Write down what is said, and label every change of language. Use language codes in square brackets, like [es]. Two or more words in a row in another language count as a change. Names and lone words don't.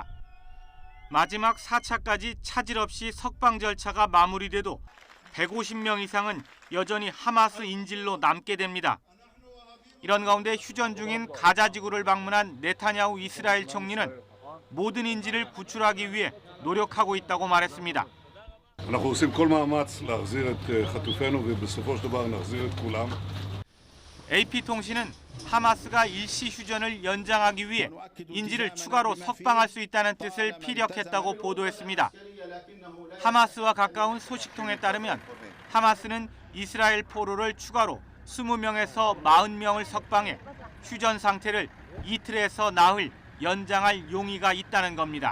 [ko] 마지막 4차까지 차질 없이 석방 절차가 마무리돼도 150명 이상은 여전히 하마스 인질로 남게 됩니다. 이런 가운데 휴전 중인 가자 지구를 방문한 네타냐후 이스라엘 총리는 모든 인질을 구출하기 위해 노력하고 있다고 말했습니다. [he] אנחנו עושים כל מאמץ להחזיר את חטופינו ובסופו של דבר נחזיר את כולם. [ko] AP통신은 하마스가 일시 휴전을 연장하기 위해 인질을 추가로 석방할 수 있다는 뜻을 피력했다고 보도했습니다. 하마스와 가까운 소식통에 따르면 하마스는 이스라엘 포로를 추가로 20명에서 40명을 석방해 휴전 상태를 이틀에서 나흘 연장할 용의가 있다는 겁니다.